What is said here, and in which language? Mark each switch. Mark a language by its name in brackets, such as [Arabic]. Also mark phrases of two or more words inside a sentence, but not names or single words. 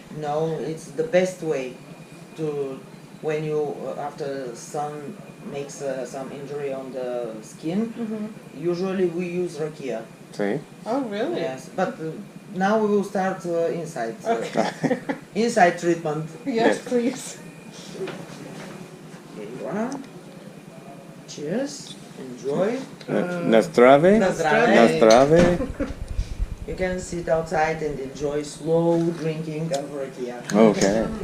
[English] No, it's the best way to, when you, after sun makes some injury on the skin, usually we use rakia. See? Oh, really? Yes, but now we will start inside. Okay. Inside treatment. Yes, please. Here you are. Cheers. Enjoy. [Bulgarian] Na zdrave. Na zdrave. Na zdrave. [English] You can sit outside and enjoy slow drinking of rakia. Okay.